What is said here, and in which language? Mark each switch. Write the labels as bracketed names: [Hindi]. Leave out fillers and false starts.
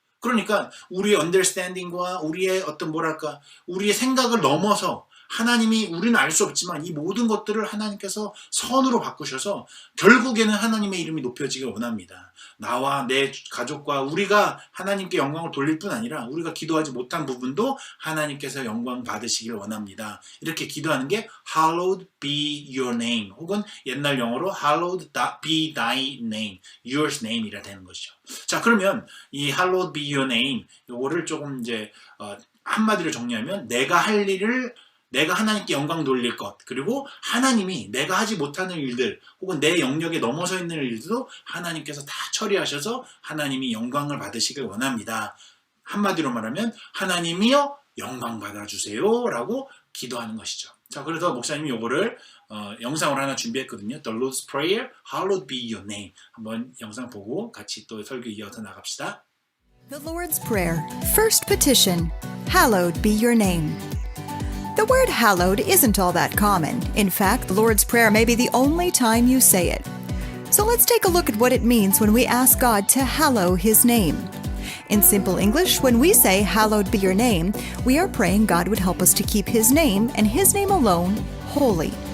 [Korean] 그러니까 우리의 understanding과 우리의 어떤 우리의 생각을 넘어서 하나님이 우리는 알 수 없지만 이 모든 것들을 하나님께서 선으로 바꾸셔서 결국에는 하나님의 이름이 높여지길 원합니다. 나와 내 가족과 우리가 하나님께 영광을 돌릴 뿐 아니라 우리가 기도하지 못한 부분도 하나님께서 영광 받으시길 원합니다. 이렇게 기도하는 게 [English] Hallowed be your name [Korean] 혹은 옛날 영어로 [English] Hallowed be thy name, yours name [Korean] 이라 되는 것이죠. 자, 그러면 이 [English] Hallowed be your name [Korean] 요거를 조금 이제 한마디로 정리하면 내가 하나님께 영광 돌릴 것, 그리고 하나님이 내가 하지 못하는 일들 혹은 내 영역에 넘어서 있는 일들도 하나님께서 다 처리하셔서 하나님이 영광을 받으시길 원합니다. 한마디로 말하면 하나님이여 영광 받아주세요 라고 기도하는 것이죠. 자, 그래서 목사님이 요거를 영상으로 하나 준비했거든요. [English] The Lord's Prayer, Hallowed be your name. [Korean] 한번 영상 보고 같이 또 설교 이어서 나갑시다. [English] The Lord's Prayer. First petition. Hallowed be your name. The word hallowed isn't all that common. In fact, the Lord's Prayer may be the only time you say it. So let's take a look at what it means when we ask God to hallow His name. In simple English, when we say, Hallowed be your name, we are praying God would help us to keep His name and His name alone holy.